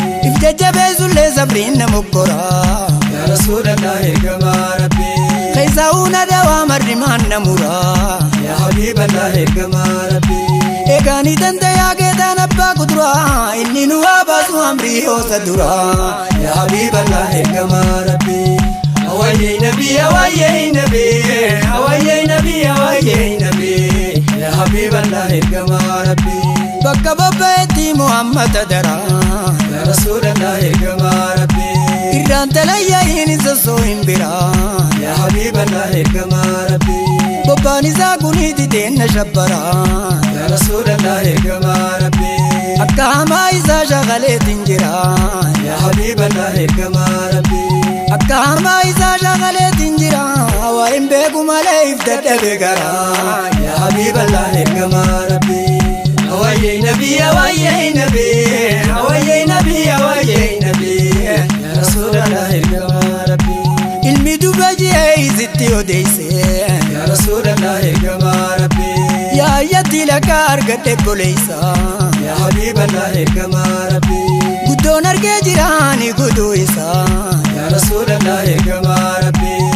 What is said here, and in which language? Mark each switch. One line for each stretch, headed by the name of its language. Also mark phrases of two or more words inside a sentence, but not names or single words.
Oromo: If jajjabeessullee sabriin na moggora,
Arabic: يا رسول الله,
Oromo: ergamaa Rabbi. Keessa uuna dawaa marri maan na mura,
Arabic: يا حبيب الله,
Oromo: ergamaa Rabbi. Eegaanii dandayaa geetaan abbaa kuduraa, inni nu waa baasu amrii hoosa duraa.
Arabic: يا حبيب الله,
Oromo: ergama Rabbi. Awayyee Nabi, awayyee Nabi, awayyee Nabi, awayyee Nabi.
Arabic: يا حبيب الله,
Oromo: ergama Rabbi. Bakka bobba'etti Muhammad adara.
Arabic: يا رسول الله,
Oromo: ergama Rabbi. Irraan talayya'iin isa soo hin bira.
Arabic: يا حبيب الله,
Oromo: ergama Rabbi. Bobbaan isaa kuni dideenna shabbara.
Arabic: يا رسول الله,
Oromo: ergama Rabbi. Akka hamaa isaa shagaleetiin jira.
Arabic: يا حبيب الله,
Oromo: ergama Rabbi. Akka hamaa isaa shagaleetiin jira. Waa hin beeku malee if dadhabe gara.
Arabic: يا حبيب الله,
Oromo: ergama Rabbi. Awayyee Nabi, awayyee Nabi, awayyee Nabi, awayyee Nabi.
Arabic: يا رسول الله,
Oromo: ergama Rabbi. Ilmi duba ji'ee isitti odeesse.
Arabic: يا رسول الله,
Oromo: ergama Rabbi. Yaa ayyatti lakka argadhe boleessa.
Arabic: يا حبيب الله,
Oromo: ergama Rabbi. Guddoon argee jiraani godoo isaa.
Arabic: يا رسول الله,
Oromo: ergama Rabbi.